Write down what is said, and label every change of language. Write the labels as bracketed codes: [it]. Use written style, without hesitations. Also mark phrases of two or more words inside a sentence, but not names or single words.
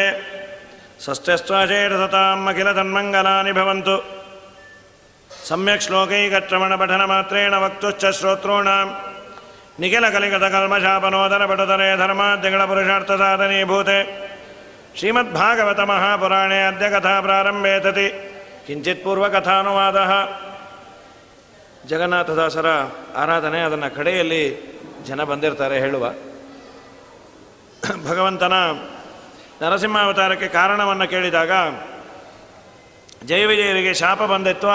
[sa] ಸ್ವಸ್ತ್ಯಸ್ತ್ವಾಚೇತಸತಾಂ ಅಖಿಲ ತನ್ಮಂಗಲಾನಿ ಭವಂತು. ಸಮ್ಯಕ್ ಶ್ಲೋಕೈಕಶ್ರವಣಪಠನಮಾತ್ರೇಣ ವಕ್ತುಶ್ಚ ಶ್ರೋತॄಣಾಂ ನಿಖಿಲಕಲಿಕತಕಲ್ಮಷಾಪನೋದರಪಟುತರೆ ಧರ್ಮಾದ್ಯಗಳ ಪುರುಷಾರ್ಥಸಾಧನೀಭೂತೆ. ಶ್ರೀಮದ್ಭಾಗವತ ಮಹಾಪುರಾಣೇ ಅದ್ಯ ಕಥಾ ಪ್ರಾರಂಭೇ ತತಿ ಕಿಂಚಿತ್ ಪೂರ್ವಕಥಾನುವಾದಃ. [kn] ಜಗನ್ನಾಥದಾಸರ ಆರಾಧನೆ, ಅದನ್ನು ಕಡೆಯಲ್ಲಿ ಜನ ಬಂದಿರ್ತಾರೆ ಹೇಳುವ. ಭಗವಂತನ ನರಸಿಂಹಾವತಾರಕ್ಕೆ ಕಾರಣವನ್ನು ಕೇಳಿದಾಗ ಜಯವಿಜಯರಿಗೆ ಶಾಪ ಬಂದಿತ್ತು.